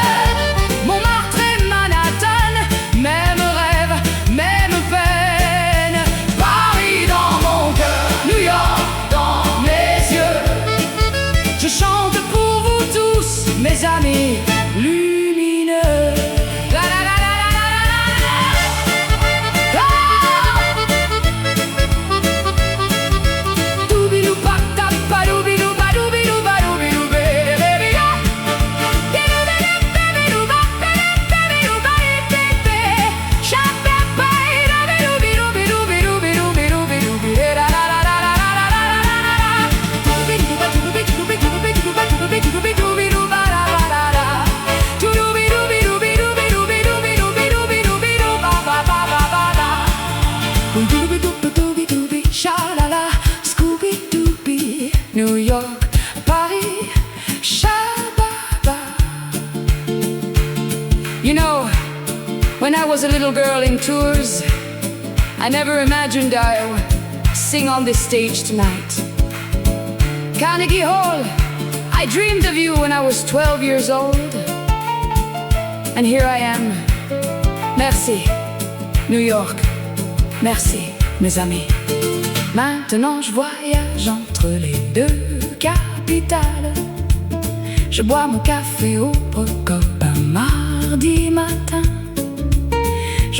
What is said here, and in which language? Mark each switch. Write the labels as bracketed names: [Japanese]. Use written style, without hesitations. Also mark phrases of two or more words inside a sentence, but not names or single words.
[French] Montmartre et Manhattan, même rêve, même peine. Paris dans mon cœur, New York dans mes yeux. Je chante pour vous tous, mes amis lumineux. La la la la la la la la. Doubidou pa ta pa doubidou ba doubidou ba doubidou bé baby ya. Doubidou ba doubidou ba bé. Chante pa doubidou bidou bidou bidou bidou bidou bidou la la la la la la la la. Doubidou ba doubidou bidou bidou ba doubidou bidou bidou ba la la la la. Doubidou bidou bidou bidou bidou bidou bidou bidou bidou ba ba ba ba ba la. Doobie-doobie, sha-la-la, Scooby-Dooby, New York, Paris, sha-ba-ba. [English] You know, when I was a little girl in Tours, I never imagined I would sing on this stage tonight. Carnegie Hall, I dreamed of you when I was 12 years old. And here I am. [French] Merci, New York. Merci, mes amis. Maintenant je voyage entre les 2 capitales. Je bois mon café au Procop un mardi matin.